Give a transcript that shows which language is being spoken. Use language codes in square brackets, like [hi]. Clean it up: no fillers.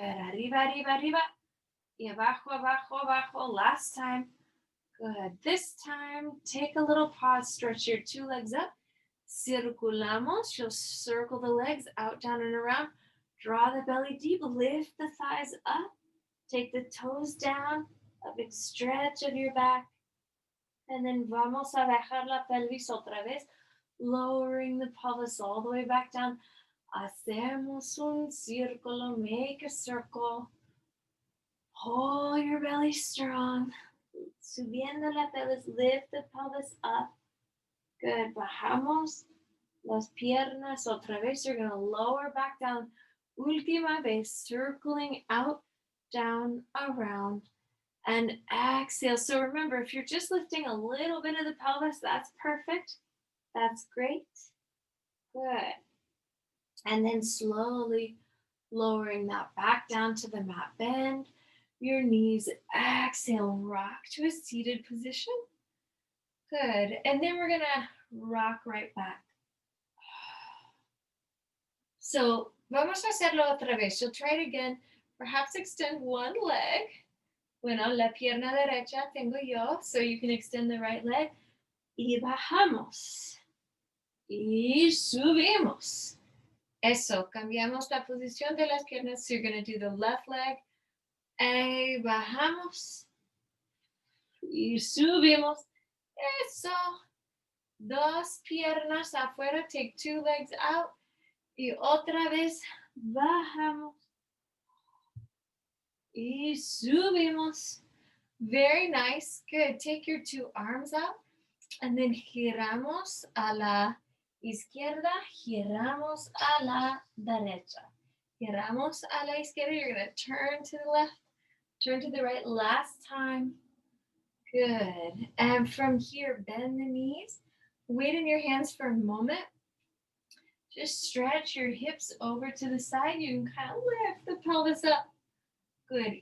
[es] Arriba, arriba, arriba. Y abajo, abajo, abajo. [en] Last time. Good. This time, take a little pause. Stretch your 2 legs up. [es] Circulamos. [en] You'll circle the legs out, down, and around. Draw the belly deep. Lift the thighs up. Take the toes down. A big stretch of your back. And then [es] vamos a bajar la pelvis otra vez. [en] Lowering the pelvis all the way back down. [es] Hacemos un círculo. [en] Make a circle. Hold your belly strong. [es] Subiendo la pelvis. [en] Lift the pelvis up. Good. [es] Bajamos las piernas otra vez. [en] You're going to lower back down. [es] Última vez. [en] Circling out, down, around. And exhale. So remember, if you're just lifting a little bit of the pelvis, that's perfect. That's great. Good. And then slowly lowering that back down to the mat. Bend your knees. Exhale. Rock to a seated position. Good. And then we're going to rock right back. [es] So vamos a hacerlo otra vez. [en] You'll try it again. Perhaps extend one leg. [es] Bueno, la pierna derecha tengo yo, [en] so you can extend the right leg. [es] Y bajamos. Y subimos. Eso, cambiamos la posición de las piernas. [en] So you're going to do the left leg. [es] Y bajamos. Y subimos. Eso. 2 piernas afuera. [en] Take 2 legs out. [es] Y otra vez bajamos. Y subimos. [en] Very nice. Good. Take your 2 arms out. And then [es] giramos a la izquierda, giramos a la derecha. Giramos a la izquierda. [en] You're going to turn to the left, turn to the right. Last time. Good. And from here, bend the knees. Weight in your hands for a moment. Just stretch your hips over to the side. You can kind of lift the pelvis up. Good.